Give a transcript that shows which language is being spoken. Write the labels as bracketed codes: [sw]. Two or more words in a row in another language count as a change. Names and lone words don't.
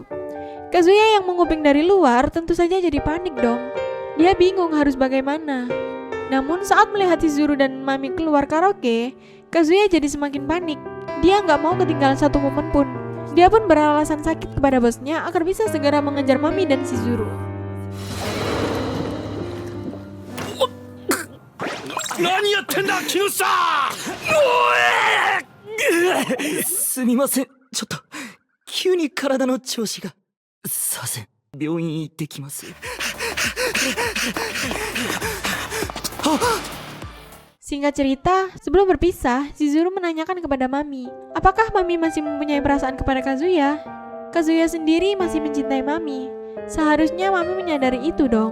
[id] Kazuya yang menguping dari luar tentu saja jadi panik dong. Dia bingung harus bagaimana. Namun saat melihat Shizuru dan Mami keluar karaoke, Kazuya jadi semakin panik. Dia gak mau ketinggalan satu momen pun. Dia pun beralasan sakit kepada bosnya agar bisa segera mengejar Mami dan Shizuru. [ja] 何やってんだ木下！すみません、ちょっと急に体の調子が。すいません、病院行ってきます。 [id] Singkat cerita, sebelum berpisah, Shizuru menanyakan kepada Mami, apakah Mami masih mempunyai perasaan kepada Kazuya? Kazuya sendiri masih mencintai Mami. Seharusnya Mami menyadari itu dong.